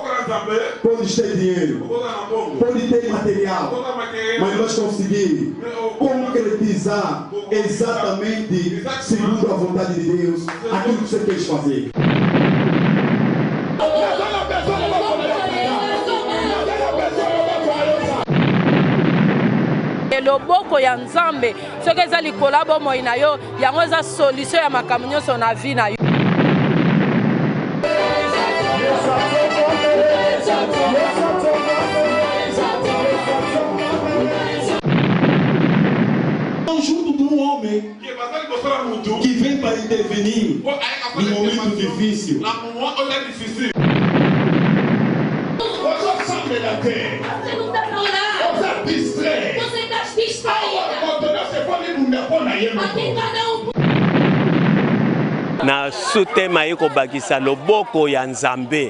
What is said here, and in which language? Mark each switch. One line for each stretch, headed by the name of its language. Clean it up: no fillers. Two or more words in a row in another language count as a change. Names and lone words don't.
Portuguese: Pode ter dinheiro, pode ter material, mas nós conseguimos concretizar exatamente, segundo a vontade de Deus, aquilo que você quer fazer.
Lingala: Loboko ya Nzambe soki eza likolo bomoi na yo yango eza solution ya makambo nyonso na vie na yo.
Portuguese: Junto de homem que vem para intervenir no momento difícil.
Lingala: Na sutema yeko bakisa loboko ya Nzambe.